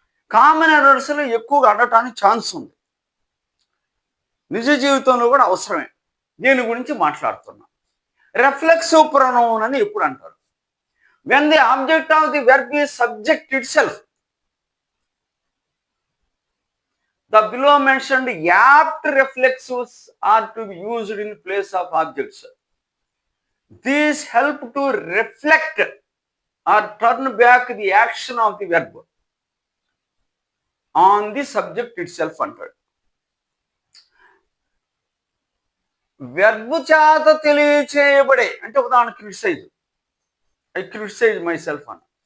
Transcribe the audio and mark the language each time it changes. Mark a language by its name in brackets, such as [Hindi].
[Telugu] Common ఎర్రర్స్లో ఎక్కువగా అడటానికి chance ఉంది, నిజ జీవితంలో కూడా అవసరమే. దీని గురించి మాట్లాడుతున్నా. రెఫ్లెక్సివ్ ప్రొనౌన్ అని ఎప్పుడు అంటారు? [English] When the object of the verb is subject itself. The below mentioned apt reflexives are to be used in place of objects. These help to reflect or turn back the action of the verb on the subject itself [Telugu] అంటాడు. Verb చేత తెలియచేయబడే, అంటే ఉదాహరణ criticise, [English] I criticise myself [Telugu] అన్న.